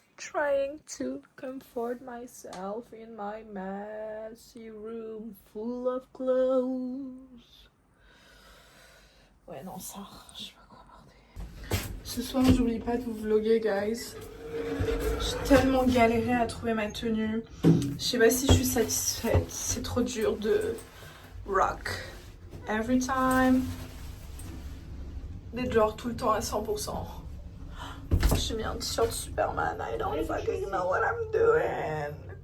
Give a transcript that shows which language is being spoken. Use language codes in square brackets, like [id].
[en] Trying to comfort myself in my messy room full of clothes. [fr] Ouais, non, ça, je sais pas quoi aborder. Ce soir, j'oublie pas de vous vlogger, guys. J'ai tellement galéré à trouver ma tenue. Je sais pas si je suis satisfaite. C'est trop dur de [en] rock every time. [fr] D'être genre tout le temps à 100%. J'ai mis un t-shirt Superman. [en] I don't fucking know what I'm doing.